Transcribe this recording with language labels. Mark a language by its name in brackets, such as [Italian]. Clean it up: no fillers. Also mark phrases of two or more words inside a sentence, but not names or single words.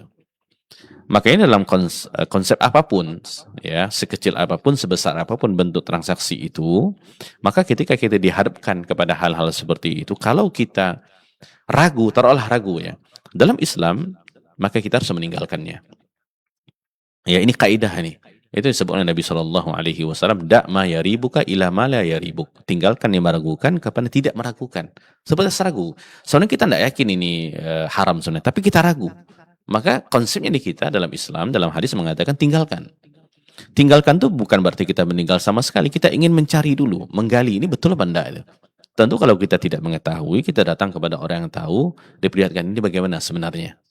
[Indonesian] Makanya dalam konsep apapun, ya sekecil apapun, sebesar apapun bentuk transaksi itu, maka ketika kita dihadapkan kepada hal-hal seperti itu, kalau kita ragu, taruhlah ragu ya, dalam Islam, maka kita harus meninggalkannya. Ya ini kaidah nih. Itu disebut oleh Nabi SAW, [Arabic] "دع ما يريبك إلى ما لا يريبك." [Indonesian] Tinggalkan yang meragukan kepada tidak meragukan. Sebatas ragu. Soalnya kita tidak yakin ini haram sebenarnya, tapi kita ragu. Maka konsepnya di kita dalam Islam, dalam hadis mengatakan tinggalkan. Tinggalkan itu bukan berarti kita meninggal sama sekali. Kita ingin mencari dulu, menggali ini betul apa enggak itu. Tentu kalau kita tidak mengetahui, kita datang kepada orang yang tahu, diperlihatkan ini bagaimana sebenarnya.